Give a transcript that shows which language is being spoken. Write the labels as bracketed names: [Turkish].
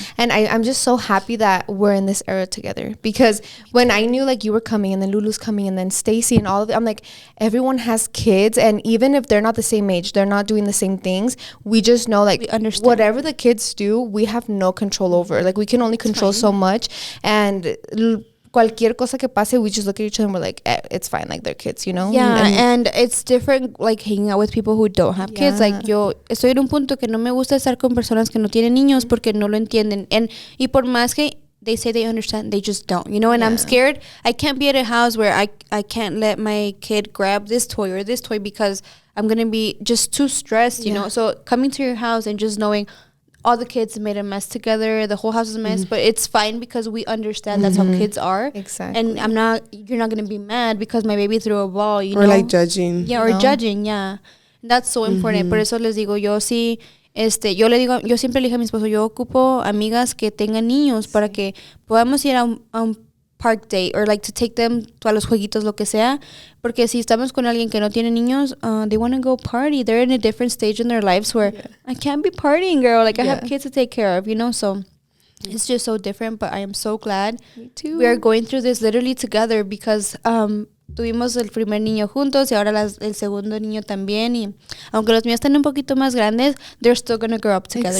[English] And I'm just so happy that we're in this era together, because when I knew like you were coming and then Lulu's coming and then Stacy and all of it, I'm like, everyone has kids, and even if they're not the same age, they're not doing the same things, we just know, like, We understand. whatever the kids do, we have no control over. Like, we can only control so much, and [Spanish] cualquier cosa que pase, [English] we just look at each other and we're like, it's fine, like, they're kids, you know? Yeah, and it's different, like, hanging out with people who don't have kids. Yeah. [Spanish] Like, yo estoy en un punto que no me gusta estar con personas que no tienen niños porque no lo entienden. Y por más que [English] they say they understand, they just don't, you know? And I'm scared. I can't be at a house where I can't let my kid grab this toy or this toy because I'm going to be just too stressed, you know? So coming to your house and just knowing all the kids made a mess together, the whole house is a mess, but it's fine because we understand that's how kids are. Exactly. And you're not going to be mad because my baby threw a ball, you know? Or like judging. Yeah, or judging, yeah. That's so important. [Spanish] Por eso les digo, yo sí, yo siempre le dije a mi esposo, yo ocupo amigas que tengan niños para que podamos ir a un [English] park date or like to take them to [Spanish] a los jueguitos, lo que sea, porque si estamos con alguien que no tiene niños, [English] they want to go party. They're in a different stage in their lives where I can't be partying, girl. Like I have kids to take care of, you know, so it's just so different, but I am so glad we are going through this literally together because [Spanish] tuvimos el primer niño juntos y ahora el segundo niño también, y aunque los míos están un poquito más grandes, [English] they're still going to grow up together.